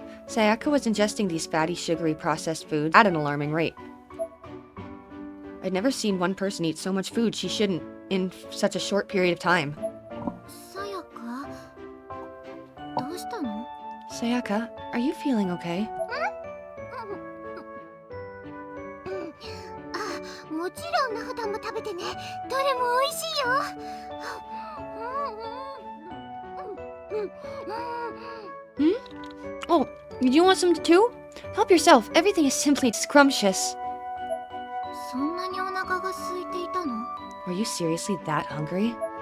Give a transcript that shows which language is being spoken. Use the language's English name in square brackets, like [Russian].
[English] Sayaka was ingesting these fatty, sugary, processed foods at an alarming rate. I'd never seen one person eat so much food she shouldn't in such a short period of time. [Japanese] さやかどうしたの？ [English] Sayaka, are you feeling okay? [Japanese] あ、もちろんな普段も食べてね。どれも美味しいよ。 [English] Oh, do you want some too? Help yourself. Everything is simply scrumptious. [Japanese] そんなにお腹が空いていたの？ [English] Are you seriously that hungry?